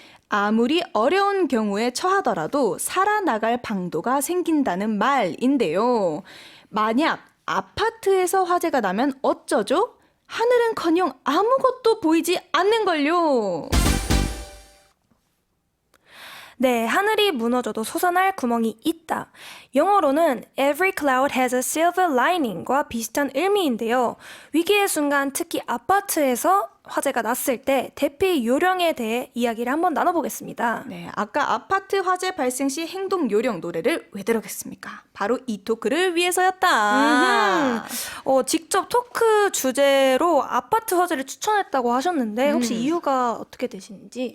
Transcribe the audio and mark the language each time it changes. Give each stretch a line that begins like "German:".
Korean: 아무리 어려운 경우에 처하더라도 살아나갈 방도가 생긴다는 말인데요. 만약 아파트에서 화재가 나면 어쩌죠? 하늘은커녕 아무것도 보이지 않는걸요. 네, 하늘이 무너져도 솟아날 구멍이 있다. 영어로는
English: Every cloud has a silver lining
Korean: 과 비슷한 의미인데요. 위기의 순간 특히 아파트에서 화재가 났을 때 대피 요령에 대해 이야기를 한번 나눠보겠습니다. 네, 아까 아파트 화재 발생 시 행동 요령 노래를 왜 들었겠습니까? 바로 이 토크를 위해서였다. 직접 토크 주제로 아파트 화재를 추천했다고 하셨는데 혹시 이유가 어떻게 되시는지?